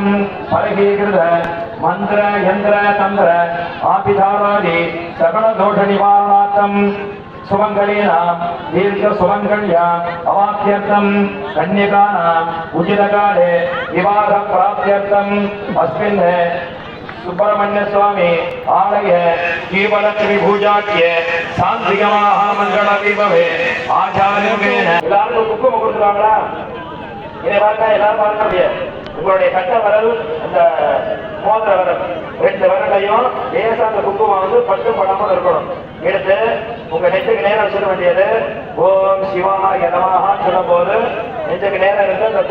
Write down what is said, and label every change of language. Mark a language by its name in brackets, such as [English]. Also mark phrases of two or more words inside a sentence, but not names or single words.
[Sanskrit] फलहीकृत मंत्र यंत्र तंत्र आभिधारादि सकल दोष निवारणार्थम सुमंगलेनां दीर्घ सुमंगल्या अवाप्त्यर्थम् कन्यकानाम् उचितकाले विवाह प्राप्त्यर्थम् अस्मिन् सुब्रह्मण्य स्वामी आलय जीवलक्ष्मी पूजाख्य शांतिगमाः मंगल विभवे आचार्येण [Tamil] எல்லாரும் குங்குமம் கொடுத்துறாங்களா இதை பார்த்தா எல்லாரும் பார்க்க முடியாது உங்களுடைய கட்ட வரல் அந்த மோதிர வரல் ரெண்டு வரலையும் லேசா அந்த குங்குமம் வந்து பட்டு படாமல் இருக்கணும் எடுத்து உங்க நெஞ்சுக்கு நேரம் வச்சிட வேண்டியது [Sanskrit] ॐ शिवाय नमः [Tamil] சொல்லும் போது நெஞ்சுக்கு நேரம் இருந்து அந்த